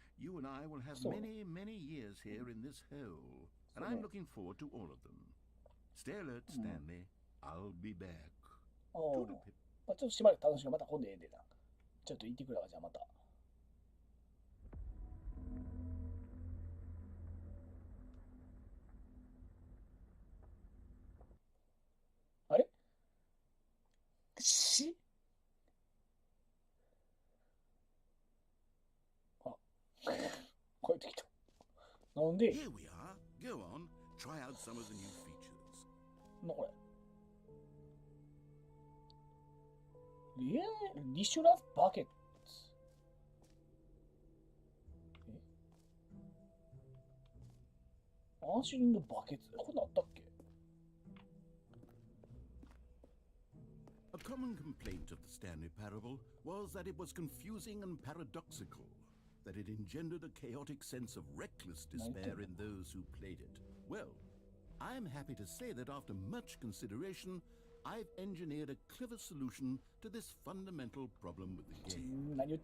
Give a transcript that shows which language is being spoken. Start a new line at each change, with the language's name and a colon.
English: You and I will have many, many years here in this hole, and I'm looking forward to all of them. Stay alert, Stanley. I'll be back.
Japanese: ちょっとしばらく楽しくまた今度ええでな。ちょっと行ってくるわ、じゃあまた。あれ？こうやってきた。なんで？
English: Here we are. Go on. Try out some of the new features.
Japanese: なこれ。リシュラスバケット。アンシュリングバケツ。こんなんあったっけ？
English: A common complaint of the Stanley Parable was that it was confusing and paradoxical, that it engendered a chaotic sense of reckless despair in those who played it. Well, I'm happy to say that after much consideration, I've engineered a clever solution to this fundamental problem with the game.